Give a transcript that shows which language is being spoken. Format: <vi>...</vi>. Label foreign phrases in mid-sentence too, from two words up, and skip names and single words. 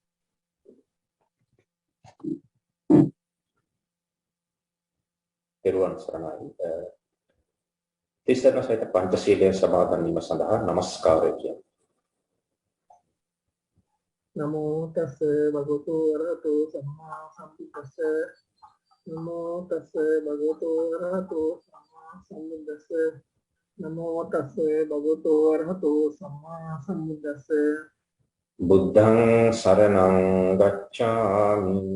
<si>පෙරවන් සරණයි. තිසරණ සහිත පංචශීලයේ සමාදන් වීම සඳහා নমස්කාරය කියනවා.</si> <pi>නමෝ තස් භගවතු වරහතු සම්මා සම්බුද්දස්ස. නමෝ තස් භගවතු වරහතු සම්මා සම්බුද්දස්ස. නමෝ තස් භගවතු වරහතු සම්මා සම්බුද්දස්ස. බුද්ධං සරණං ගච්ඡාමි.</pi>